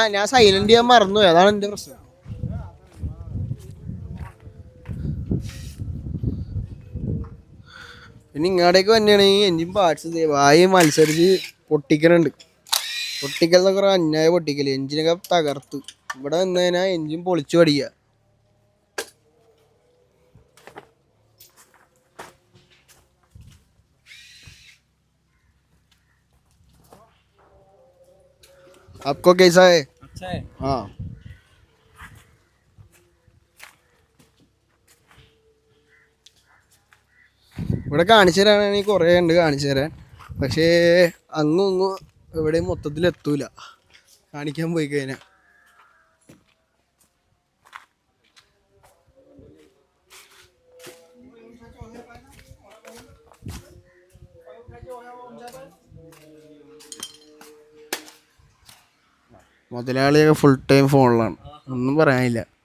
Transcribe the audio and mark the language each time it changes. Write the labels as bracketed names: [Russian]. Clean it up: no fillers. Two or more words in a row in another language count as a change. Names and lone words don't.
[Malayalam] ഞാൻ സൈലന്റ് ചെയ്യാൻ മറന്നുപോയി, അതാണ് എൻ്റെ പ്രശ്നം. പിന്നെ ഇങ്ങോട്ടേക്ക് തന്നെയാണെങ്കിൽ [English] engine parts [Malayalam] വായി മത്സരിച്ച് പൊട്ടിക്കലുണ്ട്. പൊട്ടിക്കൽ എന്നൊക്കെ പറഞ്ഞാൽ അന്യായ പൊട്ടിക്കൽ. എൻജിനൊക്കെ തകർത്ത്. ഇവിടെ വന്നു കഴിഞ്ഞാൽ എൻജിൻ പൊളിച്ചു പഠിക്കുക. [Hindi] आपको कैसा है? अच्छा है. हाँ. [Malayalam] ഇവിടെ കാണിച്ചു തരാനാണെങ്കിൽ കുറേ ഉണ്ട് കാണിച്ചു തരാൻ. പക്ഷേ അങ്ങും എവിടെയും മൊത്തത്തിൽ എത്തൂല കാണിക്കാൻ പോയി കഴിഞ്ഞാൽ. മുതലാളിയൊക്കെ [English] full time [Malayalam] ഫോണിലാണ്, ഒന്നും പറയാനില്ല.